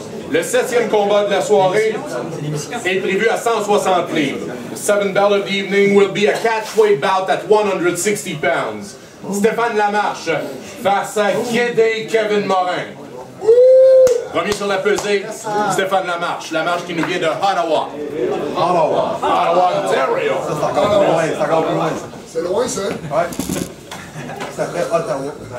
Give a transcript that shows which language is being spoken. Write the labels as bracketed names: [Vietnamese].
[French] Le 7e combat de la soirée est prévu à 160 livres. [English] The 7th bout of the evening will be a catchweight bout at 160 pounds. [French] Stéphane Lamarche face à Guédé Kevin Morin. Premier sur la pesée, Stéphane Lamarche. Lamarche qui nous vient de Ottawa. Ottawa, Ontario. C'est encore plus loin, c'est encore plus loin. C'est loin, ça? Ouais. Ça ferait Ottawa.